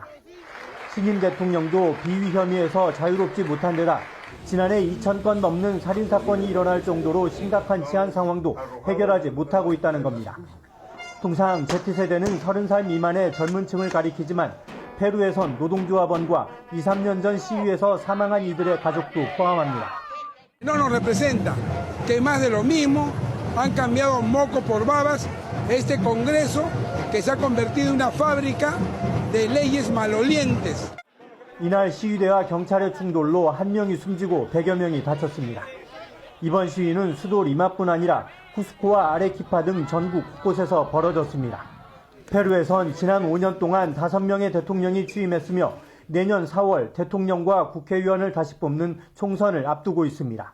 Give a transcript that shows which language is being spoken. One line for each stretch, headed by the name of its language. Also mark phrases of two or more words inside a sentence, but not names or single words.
Korean: 신임 대통령도 비위 혐의에서 자유롭지 못한 데다 지난해 2,000건 넘는 살인사건이 일어날 정도로 심각한 치안 상황도 해결하지 못하고 있다는 겁니다. 통상 Z세대는 30살 미만의 젊은 층을 가리키지만 페루에선 노동조합원과 2, 3년 전 시위에서 사망한 이들의 가족도 포함합니다.
Spanish: No nos representa que más de lo mismo han cambiado moco por babas este Congreso que se ha convertido en una fábrica de leyes malolientes.
Korean: 이날 시위대와 경찰의 충돌로 1명이 숨지고 100여 명이 다쳤습니다. 이번 시위는 수도 리마뿐 아니라 쿠스코와 아레키파 등 전국 곳곳에서 벌어졌습니다. 페루에선 지난 5년 동안 5명의 대통령이 취임했으며 내년 4월 대통령과 국회의원을 다시 뽑는 총선을 앞두고 있습니다.